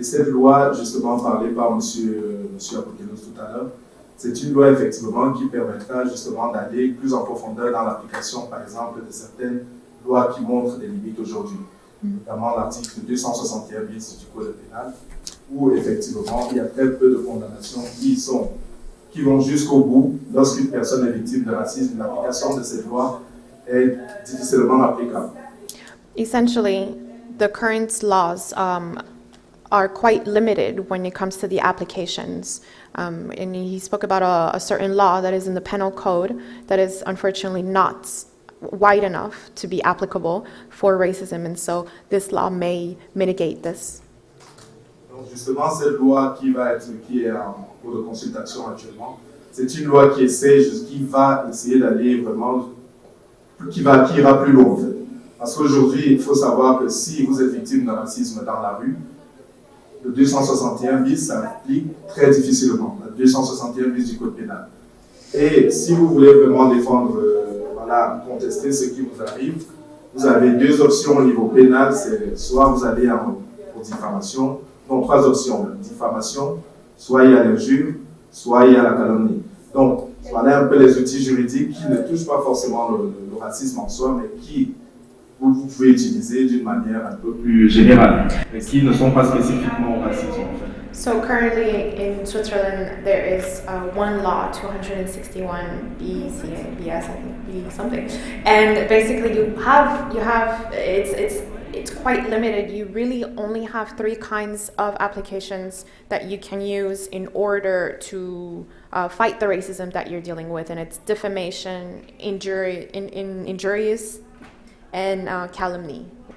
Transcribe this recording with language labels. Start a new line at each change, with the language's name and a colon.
French: Et cette loi, justement parlée par M. Apokelos tout à l'heure, c'est une loi effectivement qui permettra justement d'aller plus en profondeur dans l'application, par exemple, de certaines lois qui montrent des limites aujourd'hui, notamment l'article 261 bis du Code pénal, où effectivement il y a très peu de condamnations qui vont jusqu'au bout. Lorsqu'une personne est victime de racisme, l'application de cette loi est difficilement applicable.
English: Essentially, the current laws are quite limited when it comes to the applications. And he spoke about a certain law that is in the penal code that is unfortunately not wide enough to be applicable for racism, and so this law may mitigate this.
French: Donc justement, cette loi qui est en cours de consultation actuellement, c'est une loi qui va essayer d'aller vraiment, qui ira plus loin en fait. Parce qu'aujourd'hui, il faut savoir que si vous êtes victime de racisme dans la rue, le 261 bis s'applique très difficilement, le 261 bis du Code pénal. Et si vous voulez vraiment défendre, contester ce qui vous arrive, vous avez deux options au niveau pénal, c'est soit vous allez pour diffamation, donc trois options, diffamation, soit il y a l'injure, soit il y a la calomnie. Donc, voilà un peu les outils juridiques qui ne touchent pas forcément le racisme en soi, mais qui vous pouvez utiliser d'une manière un peu plus générale, mais qui ne sont pas spécifiquement au racisme en fait.
English: So currently in Switzerland there is one law, 261 BS, I think, B something, and basically you have it's quite limited. You really only have three kinds of applications that you can use in order to fight the racism that you're dealing with, and it's defamation, injurious, and calumny.